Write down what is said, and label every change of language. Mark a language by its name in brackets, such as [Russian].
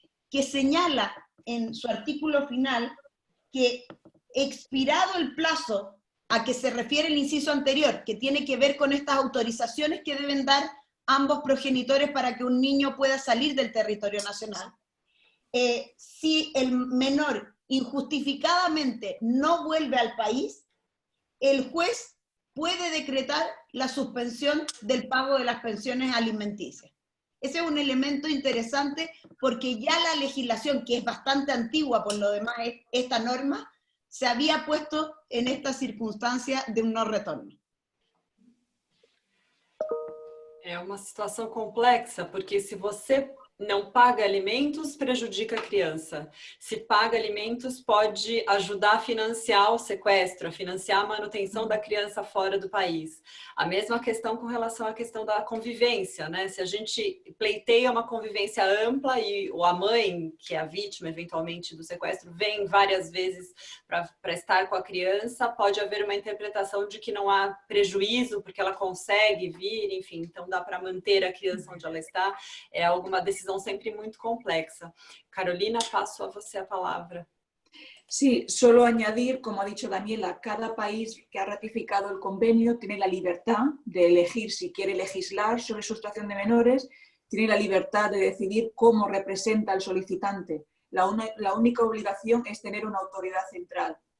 [Spanish] que señala en su artículo final que expirado el plazo a que se refiere el inciso anterior, que tiene que ver con estas autorizaciones que deben dar ambos progenitores para que un niño pueda salir del territorio nacional, si el menor injustificadamente no vuelve al país, el juez puede decretar la suspensión del pago de las pensiones alimenticias. Ese es un elemento interesante porque ya la legislación, que es bastante antigua por lo demás, esta norma, se había puesto en esta circunstancia de un no retorno. [Portuguese] É uma situação complexa, porque se você não paga alimentos, prejudica a criança. Se paga alimentos, pode ajudar a financiar o sequestro, a financiar a manutenção da criança fora do país. A mesma questão com relação à questão da convivência, né? Se a gente pleiteia uma convivência ampla e a mãe, que é a vítima, eventualmente, do sequestro, vem várias vezes para estar com a criança, pode haver uma interpretação de que não há prejuízo, porque ela consegue vir, enfim, então dá para manter a criança onde ela está. É alguma decisão sempre muito complexa. Carolina, paso a você a palabra. [Spanish] Sí, solo añadir, como ha dicho Daniela, cada país que ha ratificado el convenio tiene la libertad de elegir si quiere legislar sobre sustracción de menores, tiene la libertad de decidir cómo representa al solicitante. La única obligación es tener una autoridad central.